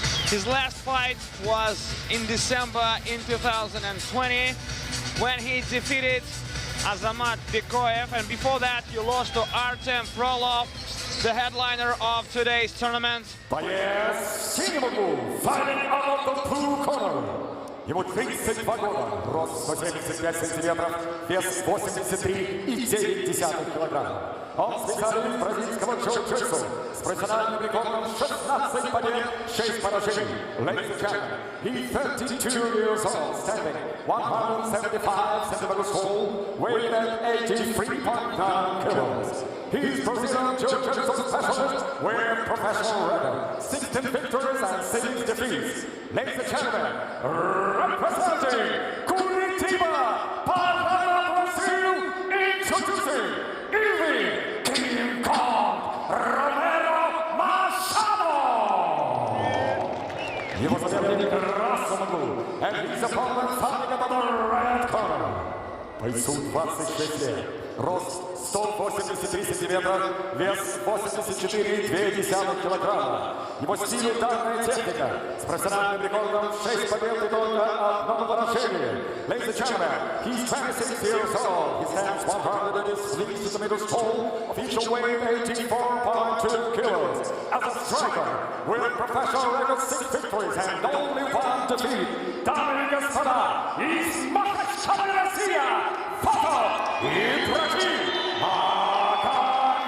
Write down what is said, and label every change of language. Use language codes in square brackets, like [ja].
[en] His last fight was in December in 2020 when he defeated Azamat Bikoev, and before that he lost to Artem Frolov, the headliner of today's tournament. [ru] Боец синего угла, [en] fighting out of the blue corner. [ru] Ему 32 года, рост 175 сантиметров, вес 83,9 килограмма. Он специалист бразильского джиу-джитсу с профессиональным рекордом 16 побед, 6 поражений. [en] Ladies and gentlemen, he's 32 years old, standing 175 centimeters tall, weighing at 83.9 kilos. He's Brazilian jiu-jitsu specialist with professional record, 16 victories and 6 defeats. Ladies and gentlemen, representing Curitiba, Paraná, Brazil, introducing King Kong Romero Machado. [ru] Его соперник в красном углу, [en] and his opponent fighting at the red corner. [ru] Бойцу 26 лет, рост 183 сантиметра, вес 84,2 килограмма. Его стиль — ударная техника, с профессиональным рекордом 6 побед и только 1 поражение. [en] Ladies and gentlemen, he's 26 years old. He stands 103 centimeters tall, official weight 84.2 kilos. As a striker, with professional record 6 victories and only 1 defeat. [ru] Дамы и господа, из Махачкалы, Россия, фото Ибрагим Магомедов.